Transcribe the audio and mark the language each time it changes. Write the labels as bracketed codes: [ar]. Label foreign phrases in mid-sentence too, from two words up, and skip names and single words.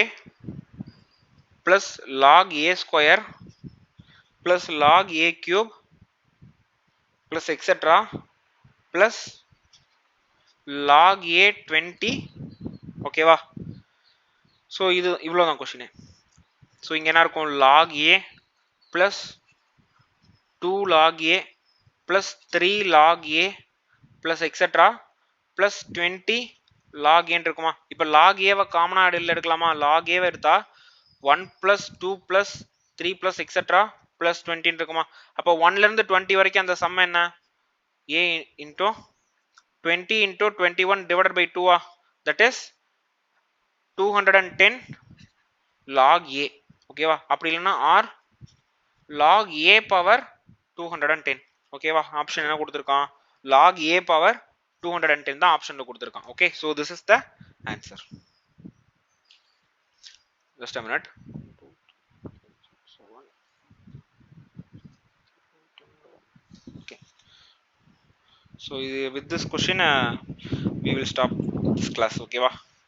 [en] plus log a square plus log a cube plus etc plus log a 20 [ta] ஓகேவா சோ இது இவ்வளவுதான் [en] क्वेश्चन [ta] சோ இங்க என்ன இருக்கும் [en] log a plus 2 log a plus 3 log a plus etc plus 20 log a [ta] இருக்குமா இப்போ [en] log a [ta] வ காமனா எடுக்கலாமா [en] log a [ta] வ எடுத்தா [en] 1 plus 2 plus 3 plus etc plus 20 [ta] இருக்குமா அப்போ [en] 1 [ta] ல இருந்து [en] 20 [ta] வரைக்கும் அந்த சம் என்ன [en] a into 20 into 21 divided by 2 that is 210 log a [ta] ஓகேவா அப்படி இல்லனா [en] r log a power 210 [ta] ஓகேவா ஆப்ஷன் என்ன கொடுத்திருக்கான் [en] log a power 210 [ta] தான் ஆப்ஷன்ல கொடுத்திருக்கான் [en] okay so this is the answer just a minute okay so with this question we will stop this class okay va